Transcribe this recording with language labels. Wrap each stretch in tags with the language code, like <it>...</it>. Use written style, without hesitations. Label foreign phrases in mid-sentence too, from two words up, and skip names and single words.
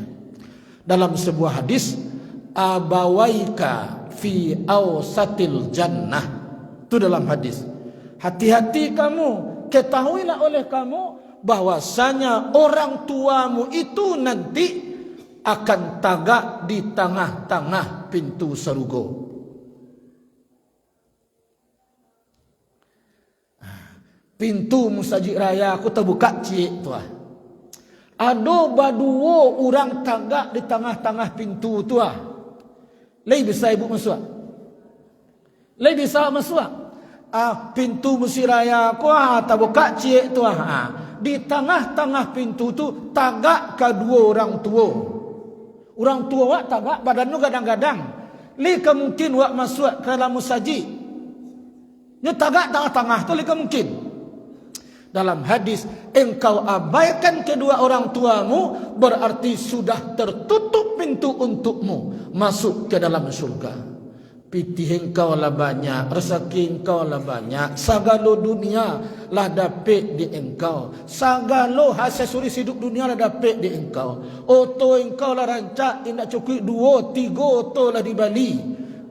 <id>Dalam sebuah hadis,</id> <ar>أبواك في أوسط الجنة,</ar> <id>itu dalam hadis, hati-hati kamu, ketahuilah oleh kamu bahwasanya orang tuamu itu nanti akan tagak di tengah-tengah pintu surga.</id> <min>Pintu musajid raya aku terbuka cik tu Ada baduo orang tagak di tengah-tengah pintu tu Lai bisa ibu masuk? Lai bisa masuk? Pintu musajid raya aku terbuka cik tu Di tengah-tengah pintu tu tagak kedua orang tua. Orang tua wak tagak badan tu kadang-kadang. Lai kemungkin wak masuk ke dalam musajid. Nya tagak tengah-tengah tu lai kemungkin.</min> <id>Dalam hadis, engkau abaikan kedua orang tuamu, berarti sudah tertutup pintu untukmu masuk ke dalam surga.</id> <min>Pitih engkau lah banyak, rezeki engkau lah banyak, sagalo dunia lah dapat di engkau, sagalo aksesoris hidup dunia lah dapat di engkau. Oto engkau lah rancak, indak cukup 2-3 oto lah di Bali.</min>